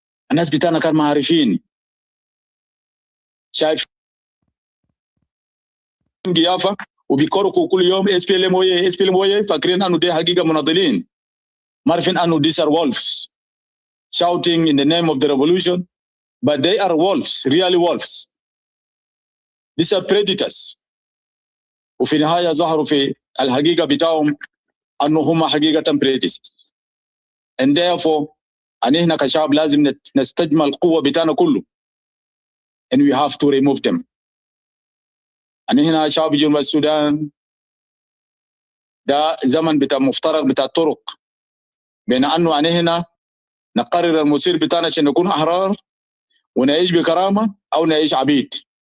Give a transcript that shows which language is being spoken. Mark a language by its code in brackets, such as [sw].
[ar] الناس بتاعنا كانوا معارفين شايف قيافة وبيكركوا كل يوم SPLM ويه SPLM ويه، فاكرين أنه دي حقيقة مناضلين، ما عارفين أنه [en] these are wolves shouting in the name of the revolution, but they are wolves, really wolves. These are predators. [ar] وفي النهاية ظهروا في الحقيقة بتاعهم أنه هم حقيقة predators. [en] And therefore [ar] أننا كشعب لازم نستجمع القوة بتاعنا كله [en] and we have to remove them. [ar] أننا شعب جنوب السودان ده زمن بتاع مفترق بتاع طرق بين أنه أننا نقرر المصير بتاعنا عشان نكون أحرار ونعيش بكرامة أو نعيش عبيد.